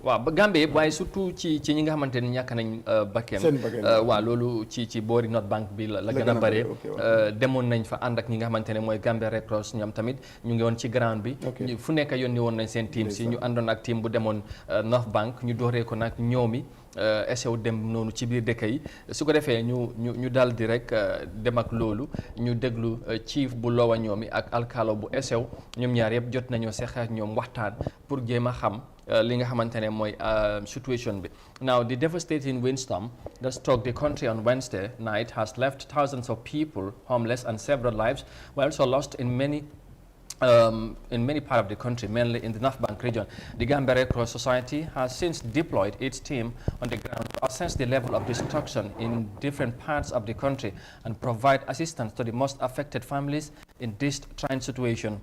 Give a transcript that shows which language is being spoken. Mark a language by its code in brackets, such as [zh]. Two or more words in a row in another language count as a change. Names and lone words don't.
[wo] waaw ba Gambie yëpp waaye surtout ci ñi nga xamante ni ñàkk nañ bakkeem waaw loolu ci boori North Bank bi la gën a bare demoon nañ fa ànd ak ñi nga xamante ne mooy Gambia Red Cross ñoom tamit ñu ngi woon ci ground bi fu nekk yónni woon nañ seen team si ñu àndoon ak team bu demoon North Bank ñu dooree ko nag ñoomi essaw dem noonu ci biir dëkk yi su ko defee ñu dal di rek dem ak loolu ñu déglu chief bu Lower Ñoomi ak alkalo bu Essew ñoom ñaar yëpp jot nañoo seq ak ñoom waxtaan pour jéem a xam li nga xamante ne mooy situation bi. [en] Now, the devastating windstorm that struck the country on Wednesday night has left thousands of people homeless and several lives were also lost in many parts of the country, mainly in the North Bank region. The Gambia Red Cross Society has since deployed its team on the ground to assess the level of destruction in different parts of the country and provide assistance to the most affected families in this trying situation.